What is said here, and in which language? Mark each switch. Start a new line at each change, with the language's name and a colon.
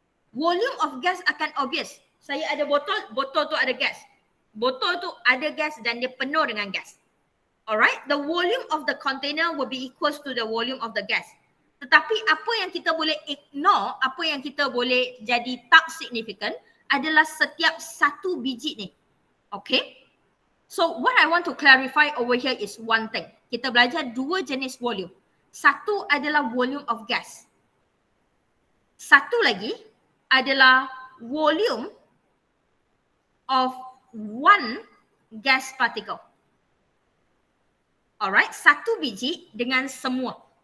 English: Volume of gas akan obvious.
Malay: Saya ada botol, botol tu ada gas. Botol tu ada gas dan dia penuh dengan gas.
English: Alright? The volume of the container will be equals to the volume of the gas.
Malay: Tetapi apa yang kita boleh ignore, apa yang kita boleh jadi tak significant adalah setiap satu biji ni. Okay?
English: So what I want to clarify over here is one thing.
Malay: Kita belajar dua jenis volume. Satu adalah volume of gas. Satu lagi adalah volume of one gas particle. Alright, satu biji dengan semua.